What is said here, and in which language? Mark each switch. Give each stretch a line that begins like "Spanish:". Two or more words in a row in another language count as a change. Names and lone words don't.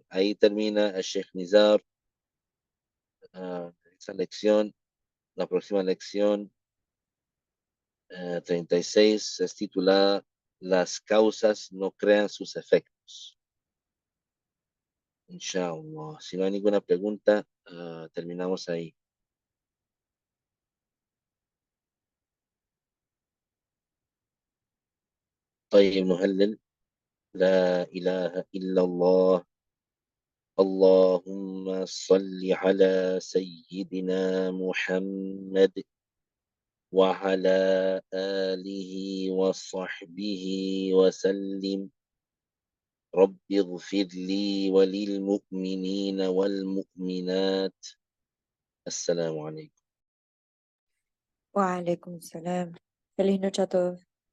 Spanish: Ahí termina el Sheikh Nizar, esa lección. La próxima lección 36 es titulada Las causas no crean sus efectos. Inshallah. Si no hay ninguna pregunta, terminamos ahí.
Arabic: طيب نهلل لا إله إلا الله اللهم صل على سيدنا محمد وعلى آله وصحبه وسلم رب اغفر لي وللمؤمنين والمؤمنات السلام عليكم وعليكم السلام.
Spanish: Feliz noche a todos.